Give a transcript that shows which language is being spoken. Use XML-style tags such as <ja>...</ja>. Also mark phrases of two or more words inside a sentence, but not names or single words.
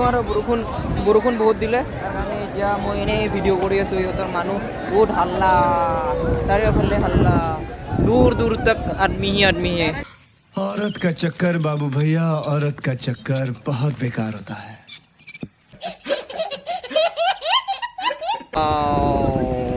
<as>আৰু বৰষুণ বহুত দিলে, তাৰ কাৰণে এতিয়া মই এনেই ভিডিঅ' কৰি আছোঁ। সিহঁতৰ মানুহ বহুত হাল্লা, চাৰিওফালে হাল্লা,</as> <hi>दूर दूर तक आदमी ही आदमी है। औरत का चक्कर बाबू भैया, औरत का चक्कर बहुत बेकार होता है।</hi>